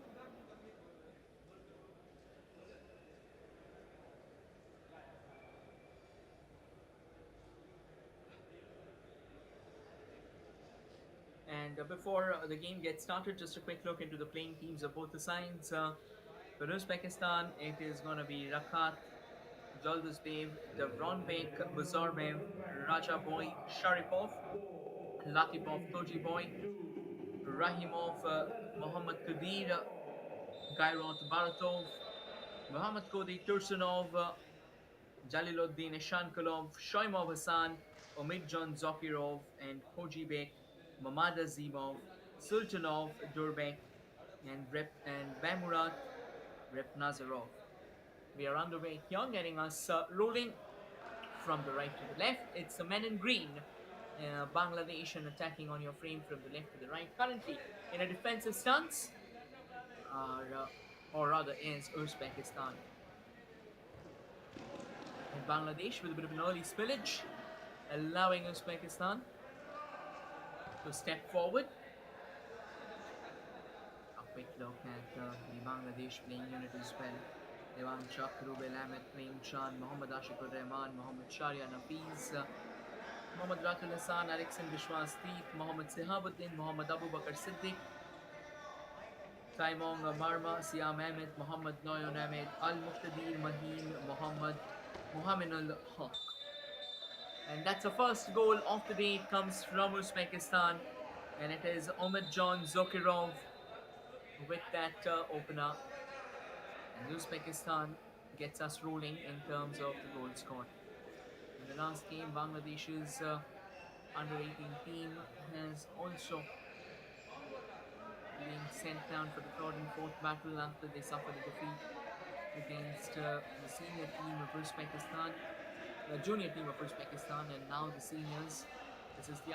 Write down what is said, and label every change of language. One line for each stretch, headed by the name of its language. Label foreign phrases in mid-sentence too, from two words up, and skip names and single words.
English: And before the game gets started, just a quick look into the playing teams of both the sides. For Uzbekistan, it is going to be Rakat, Jolduzbev, Davronbek, Buzarbev, Raja Boy, Sharipov, Latipov, Toji Boy, Rahimov, Mohammad Kadir, Gairot Baratov, Mohammad Kodi Tursunov, Jaliluddin Eshankalov, Shoimov Hassan, Omidjon Zokirov, and Kojibek, Mamad Azimov, Sultanov Durbek, and Bamurat Rep Nazarov. We are underway here, getting us rolling from the right to the left. It's the men in green. Bangladesh and attacking on your frame from the left to the right. Currently in a defensive stance, are, or rather is Uzbekistan. And Bangladesh with a bit of an early spillage, allowing Uzbekistan to step forward. A quick look at the Bangladesh playing unit as well. Devan Chak, Rubel Ahmed, Prem Chan, Mohammad Ashikur Rahman, Mohammad Sharia Nafiz, Mohammad Ratul Hassan, Alexan Vishwas Deep, Mohammad Sihabuddin, Mohammad Abu Bakr Siddiq, Taimong Marma, Siam Ahmed, Mohammad Noyon Ahmed, Al Muqtadir Maheen, Muhammadul Haq. And that's the first goal of the day. It comes from Uzbekistan. And it is Omidjon Zokirov with that opener. And Uzbekistan gets us rolling in terms of the goal scored. In the last game, Bangladesh's under 18 team has also been sent down for the third and fourth battle after they suffered a defeat against the senior team of Uzbekistan, the junior team of Uzbekistan, and now the seniors.